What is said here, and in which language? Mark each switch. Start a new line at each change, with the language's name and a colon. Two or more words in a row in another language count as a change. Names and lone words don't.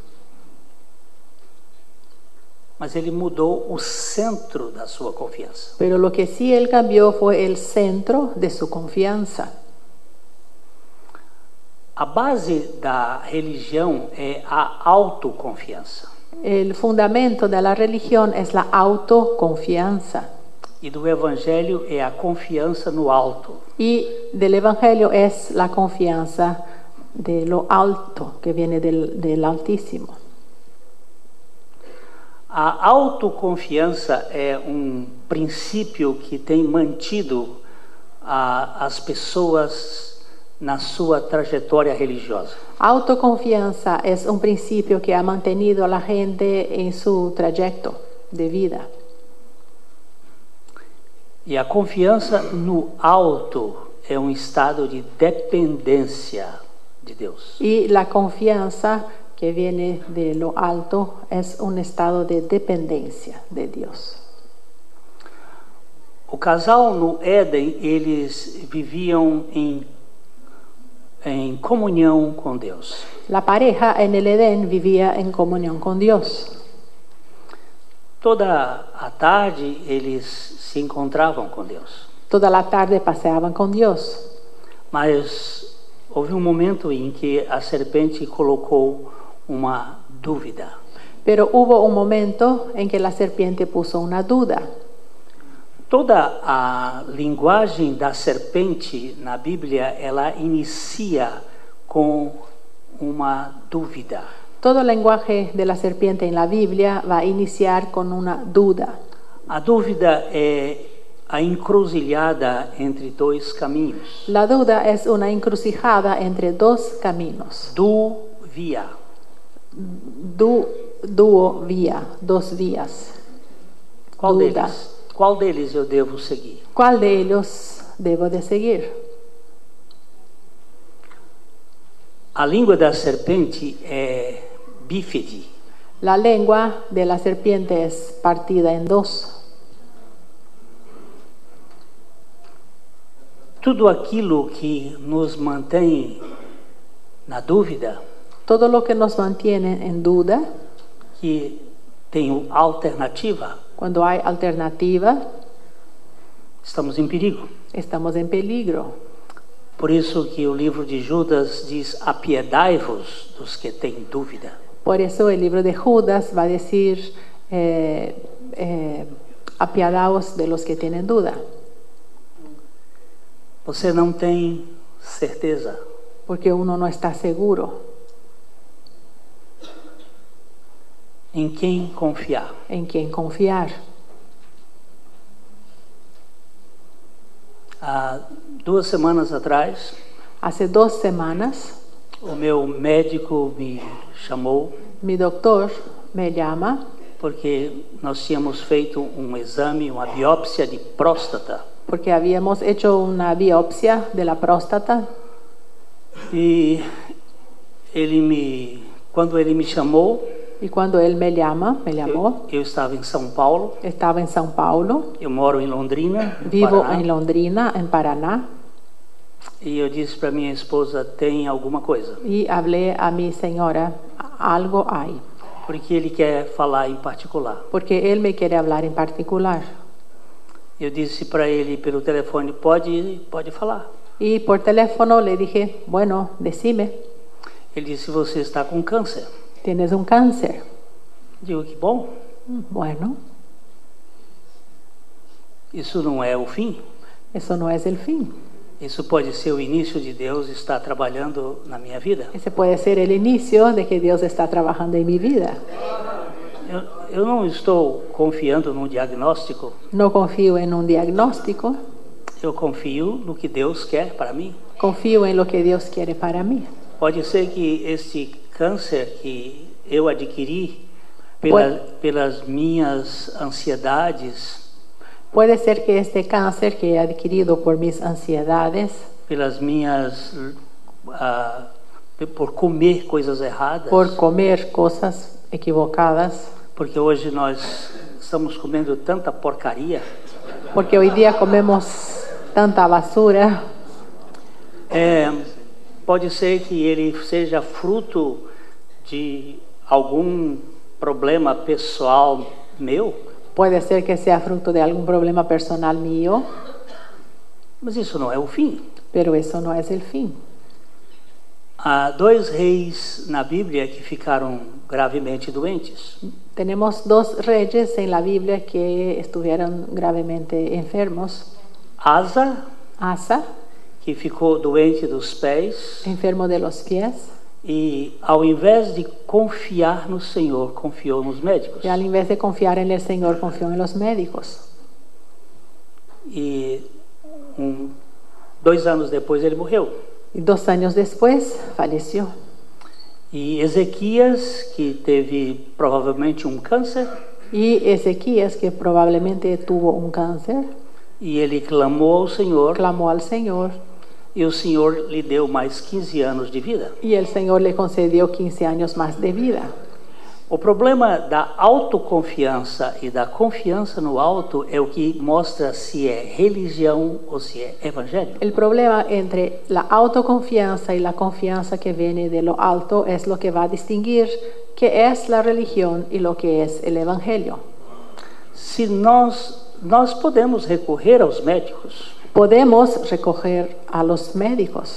Portuguese: Mas ele mudou o centro da sua confiança.
Spanish: pero lo que sí él cambió fue el centro de su confianza.
Portuguese: A base da religião é a autoconfiança.
Spanish: El fundamento de la religión es la autoconfianza
Portuguese: E do evangelho é a confiança no alto.
Spanish: y del evangelio es la confianza de lo alto que viene del Altísimo.
Portuguese: A autoconfiança é um princípio que tem mantido as pessoas na sua trajetória religiosa.
Spanish: Autoconfianza es un principio que ha mantenido a la gente en su trayecto de vida.
Portuguese: E a confiança no alto é um estado de dependência de Deus.
Spanish: Y la confianza que viene de lo alto es un estado de dependencia de Dios.
Portuguese: O casal no Éden, eles viviam em comunhão com Deus.
Spanish: La pareja en el Edén vivía en comunión con Dios.
Portuguese: Toda a tarde eles se encontravam com Deus.
Spanish: Toda la tarde paseaban con Dios.
Portuguese: Mas houve um momento em que a serpente colocou uma dúvida.
Spanish: Pero hubo un momento en que la serpiente puso una duda.
Portuguese: Toda a linguagem da serpente na Bíblia, ela inicia com uma dúvida.
Spanish: Todo el lenguaje de la serpiente en la Biblia va a iniciar con una duda.
Portuguese: A dúvida é a encruzilhada entre dois caminhos.
Spanish: La duda es una encrucijada entre dos caminos.
Portuguese: Duvia.
Spanish: Duo vía, dos vías.
Portuguese: Qual
Spanish: Duda.
Portuguese: deles? Qual deles eu devo seguir?
Spanish: ¿Cuál de ellos debo de seguir?
Portuguese: A língua da serpente é bífide.
Spanish: La lengua de la serpiente es partida en dos.
Portuguese: Tudo aquilo que nos mantém na dúvida,
Spanish: Todo lo que nos mantiene en duda,
Portuguese: que tem alternativa,
Spanish: cuando hay alternativa,
Portuguese: estamos em perigo.
Spanish: estamos en peligro.
Portuguese: Por isso que o livro de Judas diz: apiedai-vos dos que têm dúvida.
Spanish: Por eso el libro de Judas va a decir, apiadaos de los que tienen duda,
Portuguese: Você não tem certeza.
Spanish: porque uno no está seguro
Portuguese: Em quem confiar?
Spanish: en quién confiar.
Portuguese: Há 2 semanas atrás,
Spanish: Hace 2 semanas,
Portuguese: o meu médico me chamou
Spanish: mi doctor me llama
Portuguese: porque nós tínhamos feito um exame, uma biópsia de próstata.
Spanish: porque habíamos hecho una biopsia de la próstata
Portuguese: E quando ele me chamou,
Spanish: y cuando él me llamó,
Portuguese: eu estava em São Paulo,
Spanish: estaba en São Paulo,
Portuguese: eu moro em Londrina, no
Spanish: vivo
Portuguese: Paraná,
Spanish: en Londrina, en Paraná,
Portuguese: e eu disse para minha esposa: tem alguma coisa,
Spanish: y hablé a mi señora, algo hay,
Portuguese: porque ele quer falar em particular.
Spanish: porque él me quiere hablar en particular.
Portuguese: Eu disse para ele pelo telefone, pode falar.
Spanish: Y por teléfono le dije, bueno, decime,
Portuguese: Ele disse, você está com câncer.
Spanish: tienes un cáncer.
Portuguese: Digo, que bom,
Spanish: Bueno,
Portuguese: isso não é o fim.
Spanish: eso no es el fin.
Portuguese: Isso pode ser o início de Deus estar trabalhando na minha vida.
Spanish: Ese puede ser el inicio de que Dios está trabajando en mi vida.
Portuguese: Eu não estou confiando num diagnóstico,
Spanish: No confío en un diagnóstico,
Portuguese: eu confio no que Deus quer para mim.
Spanish: confío en lo que Dios quiere para mí.
Portuguese: Pode ser que este câncer que eu adquiri Pode- pelas minhas ansiedades,
Spanish: Puede ser que este cáncer que he adquirido por mis ansiedades,
Portuguese: pelas minhas por comer coisas erradas,
Spanish: por comer cosas equivocadas,
Portuguese: porque hoje nós estamos comendo tanta porcaria.
Spanish: porque hoy día comemos tanta basura.
Portuguese: Pode ser que ele seja fruto de algum problema pessoal meu,
Spanish: Puede ser que sea fruto de algún problema personal mío,
Portuguese: mas isso não é o fim.
Spanish: pero eso no es el fin.
Portuguese: Há 2 reis na Bíblia que ficaram gravemente doentes.
Spanish: Tenemos 2 reyes en la Biblia que estuvieron gravemente enfermos.
Portuguese: Asa,
Spanish: Asa,
Portuguese: que ficou doente dos pés,
Spanish: enfermo de los pies,
Portuguese: e ao invés de confiar no Senhor, confiou nos médicos.
Spanish: y al invés de confiar en el Señor, confió en los médicos.
Portuguese: E 2 anos depois ele morreu.
Spanish: Y 2 años después falleció.
Portuguese: E Ezequias, que teve provavelmente um câncer,
Spanish: Y Ezequías, que probablemente tuvo un cáncer,
Portuguese: e ele clamou ao Senhor,
Spanish: clamó al Señor,
Portuguese: e o Senhor lhe deu mais 15 anos de vida.
Spanish: y el Señor le concedió 15 años más de vida.
Portuguese: O problema da autoconfiança e da confiança no alto é o que mostra se é religião ou se é evangelho.
Spanish: El problema entre la autoconfianza y la confianza que viene de lo alto es lo que va a distinguir qué es la religión y lo que es el evangelio.
Portuguese: Se nós podemos recorrer aos médicos,
Spanish: Podemos recoger a los médicos,